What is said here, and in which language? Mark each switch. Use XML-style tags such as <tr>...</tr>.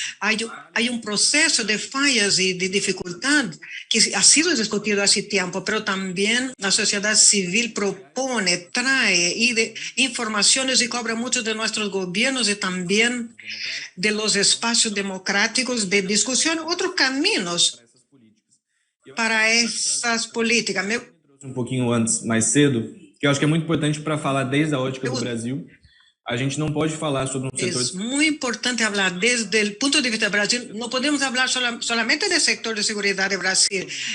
<es>Hay un proceso de fallas y de dificultad que ha sido discutido hace tiempo, pero también la sociedad civil propone, trae informaciones y cobra mucho de nuestros gobiernos y también de los espacios democráticos de discusión, otros caminos para essas políticas.</es> <pt>Um pouquinho antes, mais cedo, que eu acho que é muito importante para falar desde a ótica do Brasil. A gente não pode falar sobre um setor...</pt> <es>Es muy importante hablar desde el punto de vista de Brasil. No podemos hablar solamente del sector de seguridad de Brasil.</es>